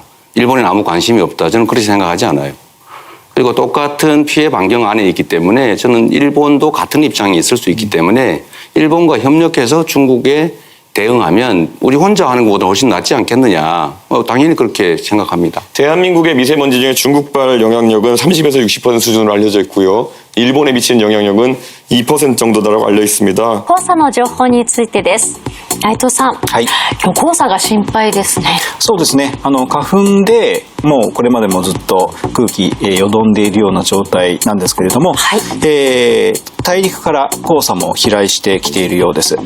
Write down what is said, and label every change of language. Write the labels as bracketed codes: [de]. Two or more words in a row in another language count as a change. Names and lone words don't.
[ko] 일본에는 아무 관심이 없다. 저는 그렇게 생각하지 않아요. 그리고 똑같은 피해 반경 안에 있기 때문에 저는 일본도 같은 입장에 있을 수 있기 때문에 일본과 협력해서 중국에 대응하면 우리 혼자 하는 것보다 훨씬 낫지 않겠느냐. 당연히 그렇게 생각합니다. 대한민국의 미세먼지 중에 중국발 영향력은 30에서 60% 수준으로 알려져 있고요. 일본에 미치는 영향력은 2% 정도다라고 알려 있습니다. [ja] 黄砂の情報についてです。内藤さん、はい。今日黄砂が心配ですね。そうですね。花粉でもうこれまでもずっと空気、よどんでいるような状態なんですけれども、はい大陸から黄砂も飛来してきているようです。